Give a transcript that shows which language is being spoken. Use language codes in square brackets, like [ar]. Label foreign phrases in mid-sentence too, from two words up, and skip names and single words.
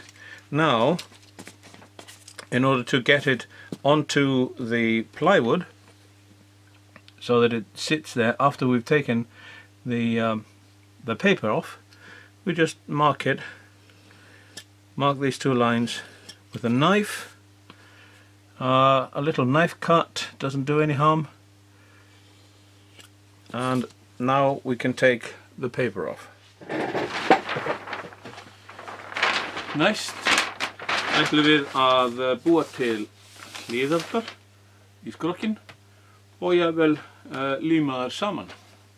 [en] Now, in order to get it onto the plywood so that it sits there after we've taken the paper off, we just mark these two lines with a knife. A little knife cut doesn't do any harm, and now we can take the paper off. [is] Næst ætlum við að búa til hliðarnar í skrokkinn og jafnvel líma þær saman.